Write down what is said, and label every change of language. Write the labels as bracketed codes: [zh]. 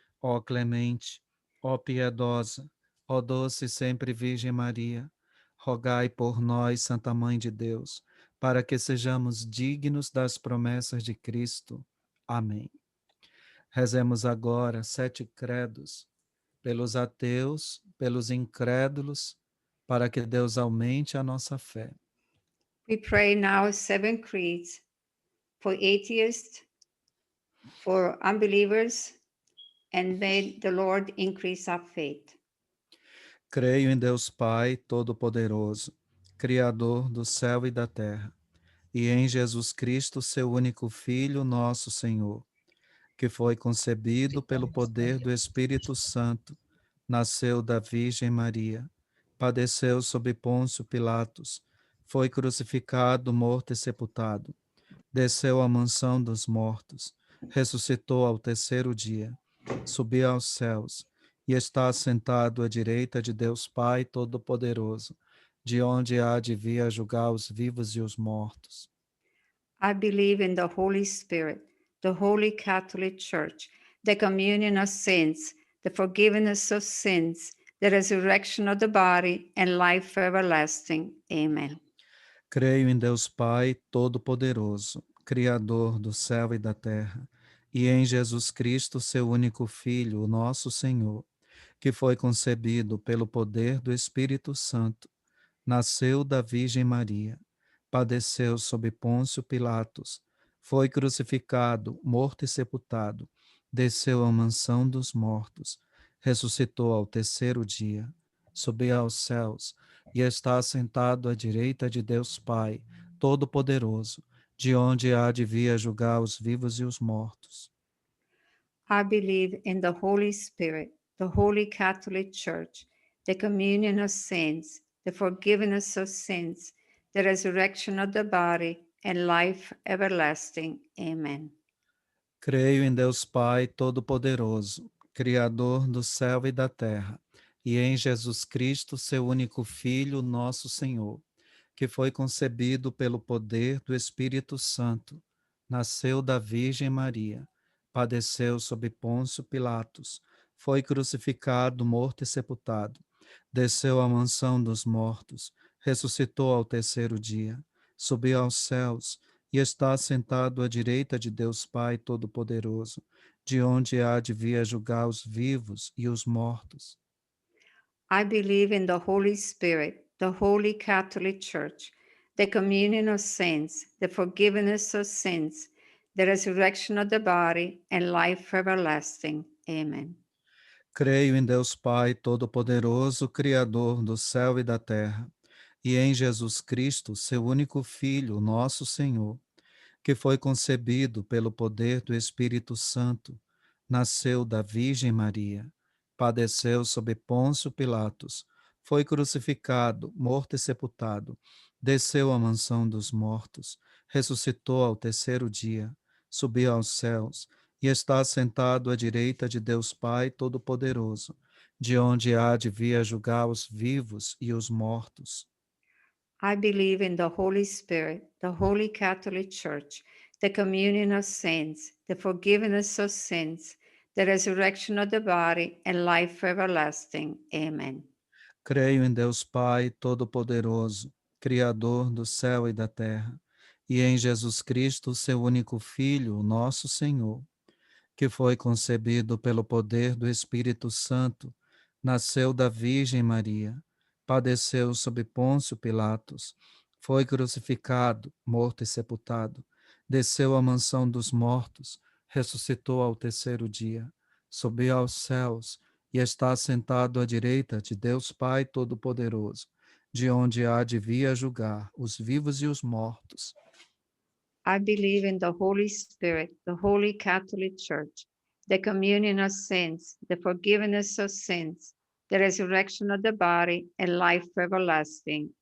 [pt] Ó clemente, ó piedosa, ó doce sempre Virgem Maria, rogai por nós, Santa Mãe de Deus, para que sejamos dignos das promessas de Cristo. Amém. Rezemos agora 7 credos, pelos ateus, pelos incrédulos, para que Deus aumente a nossa fé. [en] We pray now 7 creeds for atheists, for unbelievers, and may the Lord increase our faith. [pt] Creio em Deus Pai Todo-Poderoso, Criador do céu e da terra, e em Jesus Cristo, seu único Filho, nosso Senhor, que foi concebido pelo poder do Espírito Santo, nasceu da Virgem Maria, padeceu sob Pôncio Pilatos, foi crucificado, morto e sepultado, desceu à mansão dos mortos, ressuscitou ao terceiro dia, subiu aos céus e está assentado à direita de Deus Pai Todo-Poderoso, de onde há de vir a julgar os vivos e os mortos. [en] I believe in the Holy Spirit, the Holy Catholic Church, the communion of saints, the forgiveness of sins, the resurrection of the body, and life everlasting. Amen. [pt] Creio em Deus Pai Todo-Poderoso, Criador do céu e da terra, e em Jesus Cristo, seu único Filho, o nosso Senhor, que foi concebido pelo poder do Espírito Santo, nasceu da Virgem Maria, padeceu sob Pôncio Pilatos, foi crucificado, morto e sepultado, desceu à mansão dos mortos, ressuscitou ao terceiro dia, subiu aos céus e está assentado à direita de Deus Pai, Todo-Poderoso, de onde há de vir a julgar os vivos e os mortos. [en] I believe in the Holy Spirit, the Holy Catholic Church, the communion of saints, the forgiveness of sins, the resurrection of the body, and life everlasting. Amen. [pt] Creio em Deus Pai Todo-Poderoso, Criador do céu e da terra, e em Jesus Cristo, seu único Filho, nosso Senhor, que foi concebido pelo poder do Espírito Santo, nasceu da Virgem Maria, padeceu sob Pôncio Pilatos, foi crucificado, morto e sepultado, desceu à mansão dos mortos, ressuscitou ao terceiro dia, subiu aos céus e está sentado à direita de Deus Pai Todo-Poderoso, de onde há de vir a julgar os vivos e os mortos. [en] I believe in the Holy Spirit, the Holy Catholic Church, the communion of saints, the forgiveness of sins, the resurrection of the body, and life everlasting. Amen. [pt] Creio em Deus Pai Todo-Poderoso, Criador do céu e da terra, e em Jesus Cristo, seu único Filho, nosso Senhor, que foi concebido pelo poder do Espírito Santo, nasceu da Virgem Maria, padeceu sob Pôncio Pilatos, foi crucificado, morto e sepultado, desceu à mansão dos mortos, ressuscitou ao terceiro dia, subiu aos céus e está sentado à direita de Deus Pai Todo-Poderoso, de onde há de vir a julgar os vivos e os mortos. [en] I believe in the Holy Spirit, the Holy Catholic Church, the communion of saints, the forgiveness of sins, the resurrection of the body, and life everlasting. Amen. [pt] Creio em Deus Pai Todo-Poderoso, Criador do céu e da terra, e em Jesus Cristo, seu único Filho, nosso Senhor, que foi concebido pelo poder do Espírito Santo, nasceu da Virgem Maria, padeceu sob Pôncio Pilatos, foi crucificado, morto e sepultado, desceu à mansão dos mortos, ressuscitou ao terceiro dia, subiu aos céus e está sentado à direita de Deus Pai Todo-Poderoso, de onde há de vir a julgar os vivos e os mortos. [en] I believe in the Holy Spirit, the Holy Catholic Church, the communion of saints, the forgiveness of sins, the resurrection of the body, and life everlasting.